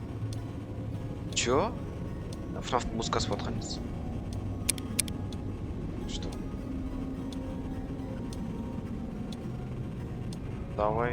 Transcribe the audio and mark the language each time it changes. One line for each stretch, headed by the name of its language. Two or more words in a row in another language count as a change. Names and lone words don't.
Kazakh: Чё? FNAF музыкасы батқан емес. давай.